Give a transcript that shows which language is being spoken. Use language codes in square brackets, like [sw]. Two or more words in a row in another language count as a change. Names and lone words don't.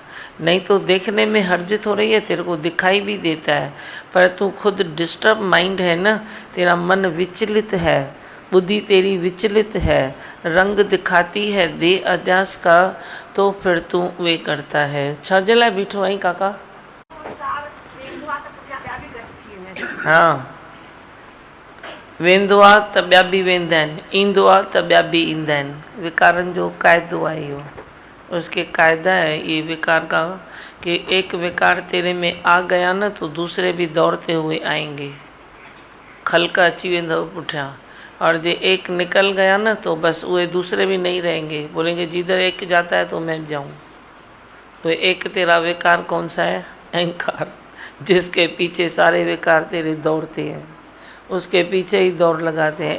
[hi] नहीं तो देखने में हर्जित हो रही है, तेरे को दिखाई भी देता है, पर तू खुद [en] disturb mind [hi] है ना, तेरा मन विचलित है, बुद्धि तेरी विचलित है, रंग दिखाती है दे अध्यास का, तो फिर तू वे करता है। [sd] छा जे लाइ बीठो आई काका? हाँ, वेंदो आहे त ॿिया बि वेंदा आहिनि, ईंदो आहे त ॿिया बि ईंदा आहिनि। विकारनि जो क़ाइदो आहे इहो, [hi] उसके कायदा है ये विकार का कि एक विकार तेरे में आ गया ना तो दूसरे भी दौड़ते हुए आएंगे, [sd] खलका अची वेंदव पुठियां। [hi] और जो एक निकल गया ना तो बस वे दूसरे भी नहीं रहेंगे, बोलेंगे जिधर एक जाता है तो मैं जाऊं। तो एक तेरा विकार कौन सा है? अहंकार, जिसके पीछे सारे विकार तेरे दौड़ते हैं, उसके पीछे ही दौड़ लगाते हैं।